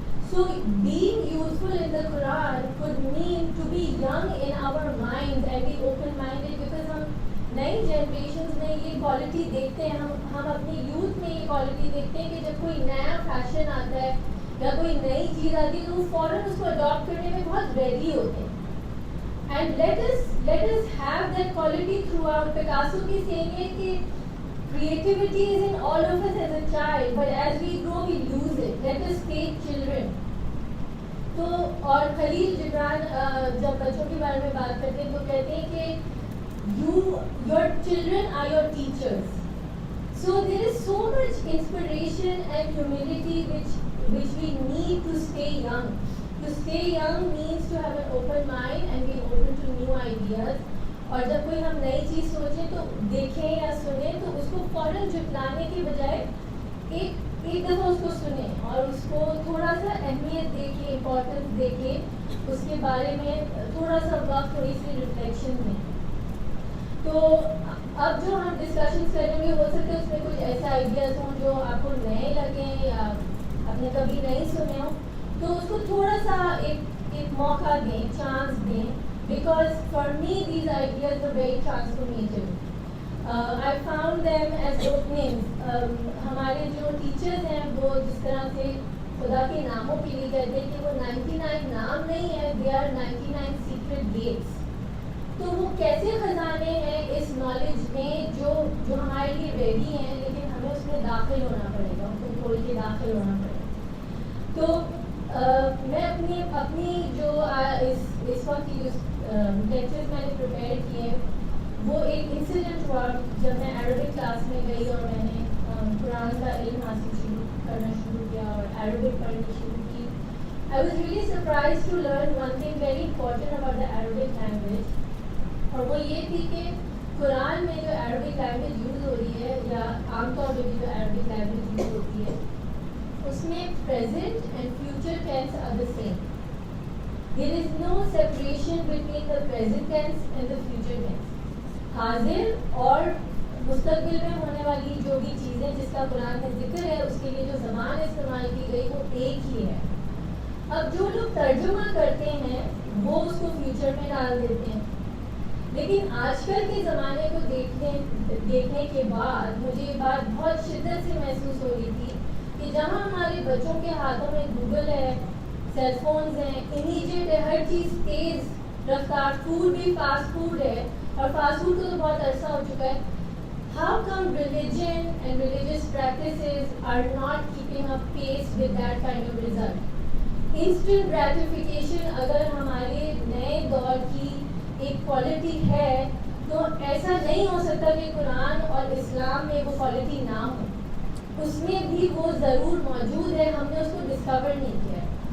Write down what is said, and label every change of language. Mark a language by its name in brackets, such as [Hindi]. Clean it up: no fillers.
[English] So being youthful in the Quran could mean to be young in our minds and be open-minded, because [Urdu] ہم نئی generations میں یہ quality دیکھتے ہیں، ہم اپنی یوتھ میں یہ کوالٹی دیکھتے ہیں کہ جب کوئی نیا فیشن آتا ہے یا کوئی نئی چیز آتی ہے تو وہ فوراً اس کو اڈاپٹ کرنے میں بہت ریڈی ہوتے ہیں. [English] And let us have that quality throughout. Picasso [Urdu] کی [English] saying [Urdu] ہے کہ [English] creativity is in all of us as a child, but as we grow we lose it. Let us take children. [Urdu] تو اور خلیل جبران جب بچوں کے بارے میں بات کرتے ہیں تو کہتے ہیں کہ [English] your children are your teachers. So there is so much inspiration and humility which we need to stay young. To stay young means to have an open mind and be open to new ideas. [Urdu] اور جب کوئی ہم نئی چیز سوچیں تو دیکھیں یا سنیں تو اس کو فوراً جھٹلانے کے بجائے ایک دفعہ اس کو سنیں اور اس کو تھوڑا سا اہمیت دے کے، امپورٹنس دے کے اس کے بارے میں تھوڑا سا وقت، تھوڑی سی ریفلیکشن دیں. تو اب جو ہم ڈسکشنس کریں گے ہو سکتا ہے اس میں کچھ ایسے آئیڈیاز ہوں جو آپ کو نئے لگیں یا آپ نے کبھی نہیں سنے ہوں، تو اس کو تھوڑا سا ایک موقع دیں، چانس دیں. [English] Because for me these ideas were very transformative. I found them as openings. [Urdu] ہمارے جو ٹیچرز ہیں وہ جس طرح سے خدا کے ناموں کے لیے کہتے ہیں کہ وہ 99 نام نہیں ہے، [English] they are 99 secret gates. [Urdu] تو وہ کیسے خزانے ہیں اس نالج میں جو ہمارے لیے ریڈی ہیں، لیکن ہمیں اس میں داخل ہونا پڑے گا، ان کو کھول کے داخل ہونا پڑے گا. تو میں اپنی جو اس وقت کی جو لیکچرز میں نے پریپیئر کیے وہ ایک انسیڈنٹ ہوا جب میں عربک کلاس میں گئی اور میں نے قرآن کا علم حاصل کرنا شروع کیا اور عربک پڑھنی شروع کی. [English] I was really surprised to learn one thing very important about the Arabic language, [Urdu] اور وہ یہ تھی کہ قرآن میں جو عربک لینگویج یوز ہو رہی ہے یا عام طور پہ جو عربک لینگویج یوز ہوتی ہے اس میں [English] present and future tense are the same. There is no separation between the present tense and the future tense. [Urdu] حاضر اور مستقبل میں ہونے والی جو بھی چیزیں جس کا قرآن میں ذکر ہے اس کے لیے جو زبان استعمال کی گئی وہ ایک ہی ہے. اب جو لوگ ترجمہ کرتے ہیں وہ اس کو فیوچر میں ڈال دیتے ہیں، لیکن آج کل کے زمانے کو دیکھنے کے بعد مجھے یہ بات بہت شدت سے محسوس ہو رہی تھی کہ جہاں ہمارے بچوں کے ہاتھوں میں گوگل ہے، سیل فونز ہیں، امیڈیٹ ہے، ہر چیز تیز رفتار، فوڈ بھی فاسٹ فوڈ ہے اور فاسٹ فوڈ کو تو بہت عرصہ ہو چکا ہے. [English] How come religion and religious practices are not keeping up pace with that kind of result? Instant gratification [Urdu] اگر ہمارے نئے دور کی ایک کوالٹی ہے تو ایسا نہیں ہو سکتا کہ قرآن اور اسلام میں وہ کوالٹی نہ ہو. اس میں بھی وہ ضرور موجود ہے، ہم نے اس کو ڈسکور نہیں کیا ہے.